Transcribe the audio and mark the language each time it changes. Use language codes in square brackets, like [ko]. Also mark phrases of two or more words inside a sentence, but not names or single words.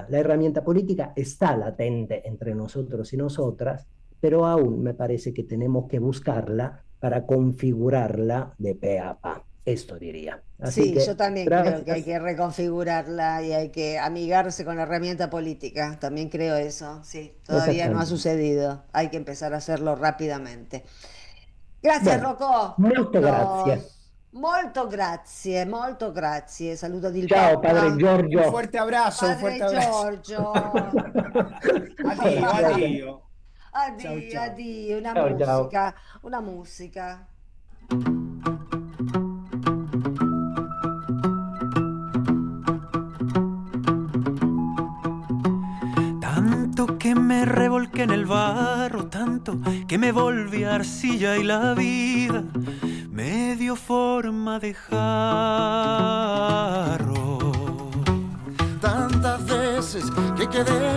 [es] La herramienta política está latente entre nosotros y nosotras, pero aún me parece que tenemos que buscarla para configurarla de pe a pa. Esto diría. Así Sí, que, yo también creo que hay gracias. que reconfigurarla y hay que amigarse con la herramienta política. También creo eso, sí. Todavía no ha Exactamente. sucedido. Hay que empezar a hacerlo rápidamente. [it] Grazie [es] Bueno, Rocco. [it] molto grazie. Molto grazie, molto grazie. Saluto il Ciao, padre Papa. [es] Un [it] Giorgio. [es] fuerte abrazo, un fuerte [it] Padre [es] abrazo. [it] Giorgio. Addio, addio. Ciao, Addio, ciao. addio, Ciao, ciao. una musica. [es] Tanto que me revolqué en el barro, tanto que me volví arcilla y la vida me dio forma de jarro. Tantas veces que quedé